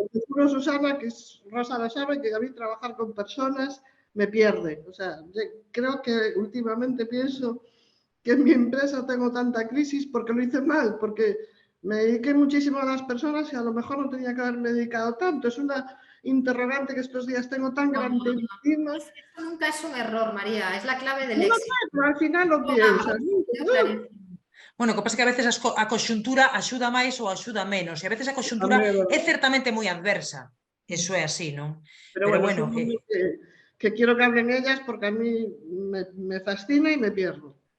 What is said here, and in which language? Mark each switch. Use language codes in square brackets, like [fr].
[es] Te juro, Susana, que Rosa lo sabe, que a mí trabajar con personas me pierde. O sea, creo que últimamente pienso que en mi empresa tengo tanta crisis porque lo hice mal, porque me dediqué muchísimo a las personas y a lo mejor no tenía que haberme dedicado tanto. Es una interrogante que estos días tengo tan grande encima. Eso nunca es un error, María, es la clave del éxito. No, al final lo piensas. [gl] Bueno, o que pasa é que a veces a conxuntura axuda máis ou axuda menos, e a veces a conxuntura é certamente moi adversa. Eso é así, non? [es] Pero bueno, que quiero que hablen ellas porque a mí me fascina e me pierdo.